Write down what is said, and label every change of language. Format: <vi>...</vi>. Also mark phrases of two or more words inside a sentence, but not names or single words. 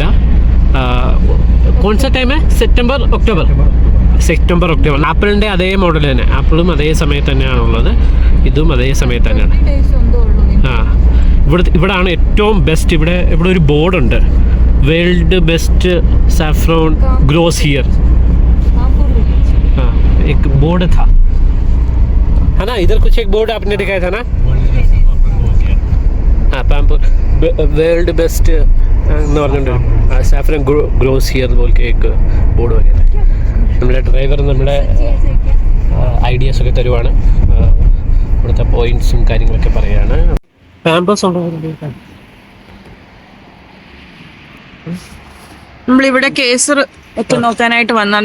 <en>concept time</en> <ml>സെപ്റ്റംബർ ഒക്ടോബർ. ആപ്പിളിന്റെ അതേ മോഡൽ തന്നെ. ആപ്പിളും അതേ സമയത്ത് തന്നെയാണുള്ളത്. ഇതും അതേ സമയത്ത് തന്നെയാണ്. ഇവിടാണ് ഏറ്റവും ബെസ്റ്റ്. ഇവിടെ ഒരു ബോർഡുണ്ട്,</ml> <en>World best saffron grows here.</en> <hi>एक बोर्ड था, है ना? इधर कुछ एक बोर्ड आपने दिखाया था ना?</hi> <ml>हाँ, पामपुर</ml> <en>World best</en> <ml>എന്ന് പറഞ്ഞിട്ടുണ്ട്.</ml> <en>saffron grows here</en> <ml>പോലത്തെ एक ബോർഡ് വരെയാണ്. നമ്മുടെ ഡ്രൈവർ നമ്മുടെ ഐഡിയാസ് ഒക്കെ തരുവാണ്. ഇവിടുത്തെ പോയിന്റ്സും കാര്യങ്ങളൊക്കെ പറയുകയാണ്. പാമ്പേഴ്സ് ഉണ്ടോ? നമ്മളിവിടെ കേസർ ഒക്കെ നോക്കാനായിട്ട് വന്നാണ്.</ml>